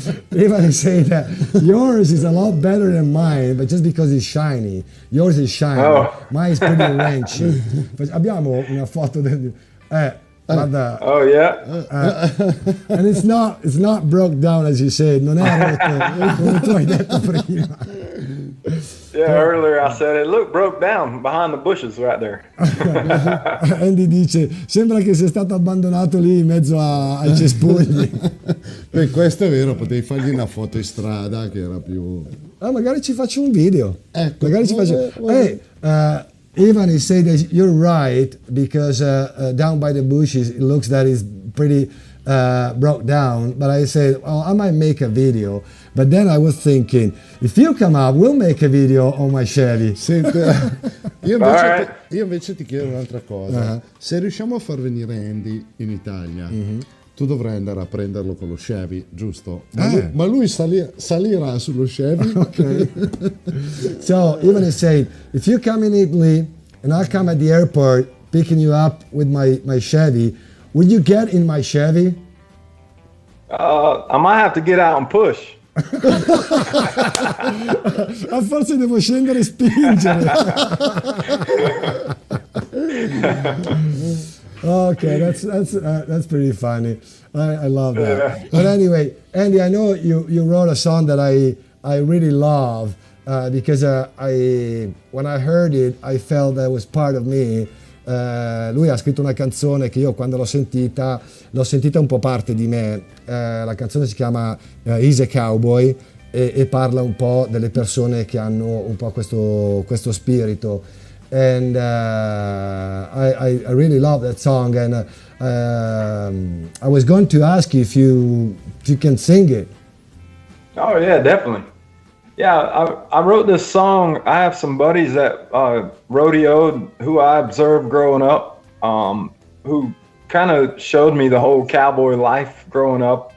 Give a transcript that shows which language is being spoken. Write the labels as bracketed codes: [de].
[en] Even I say that yours is a lot better than mine, but just because it's shiny. Yours is shiny, mine is pretty wrenchy. [it] Abbiamo una foto guarda. [en] Oh yeah. And it's not broke down as you said, [it] non è rotto come tu hai detto prima. [en] Yeah, earlier I said it looked broke down behind the bushes right there. [it] Andy dice, sembra che sia stato abbandonato lì in mezzo ai cespugli. Beh, questo è vero, potevi fargli una foto in strada che era più... Magari ci faccio un video. Ecco, Magari ci faccio... [en] Hey, Ivan, he said that you're right because down by the bushes it looks that it's pretty broke down. But I said, oh, I might make a video. But then I was thinking, if you come up, we'll make a video on my Chevy. [it] Senti, io invece ti chiedo un'altra cosa. Se riusciamo a far venire Andy in Italia, tu dovrai andare a prenderlo con lo Chevy, giusto? Ma lui salirà sullo Chevy. [en] Okay. So Ivan is saying, if you come in Italy and I'll come at the airport picking you up with my Chevy, would you get in my Chevy? I might have to get out and push. [it] Forse devo scendere e spingere. [en] Okay, that's pretty funny. I love that. Yeah. But anyway, Andy, I know you wrote a song that I really love because when I heard it, I felt that it was part of me. [it] Lui ha scritto una canzone che io quando l'ho sentita un po' parte di me. La canzone si chiama He's a Cowboy e parla un po' delle persone che hanno un po' questo spirito. [en] And I really love that song, and I was going to ask you if you can sing it. Oh yeah, definitely. Yeah, I wrote this song. I have some buddies that rodeoed who I observed growing up, who kind of showed me the whole cowboy life growing up.